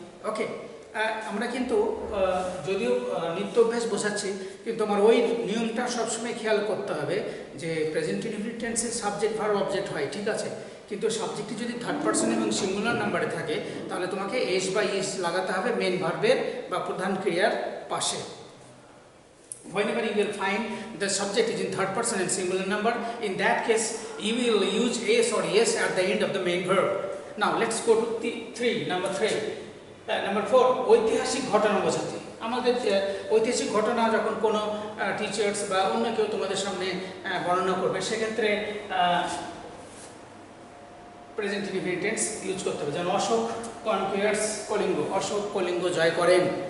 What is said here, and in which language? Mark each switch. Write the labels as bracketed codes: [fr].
[bn] ওকে, আমরা কিন্তু যদিও নিত্য অভ্যাস বোঝাচ্ছি, কিন্তু আমার ওই নিয়মটা সবসময় খেয়াল করতে হবে যে প্রেজেন্ট ইনডিফিনিট টেন্সের সাবজেক্ট ভার্ব অবজেক্ট হয়, ঠিক আছে, কিন্তু সাবজেক্টটি যদি থার্ড পারসন এবং সিঙ্গুলার নাম্বারে থাকে তাহলে তোমাকে এস বা ইস লাগাতে হবে মেন ভার্বের বা প্রধান ক্রিয়ার পাশে। [en] Whenever you will find the subject is in third person and singular number, in that case you will use s or yes at the end of the main verb. Now let's go to number 3. [bn] Number 4, ঐতিহাসিক ঘটনা বোঝাতে। আমাদের ঐতিহাসিক ঘটনা যখন কোনো teachers বা অন্য কেউ তোমাদের সামনে বর্ণনা করবে, সেক্ষেত্রে প্রেজেন্ট ইনডিফিনিট টেন্স ইউজ করতে হবে। যেমন [en] Ashok conquers Kalinga, [bn] অশোক কলিঙ্গ জয় করেন।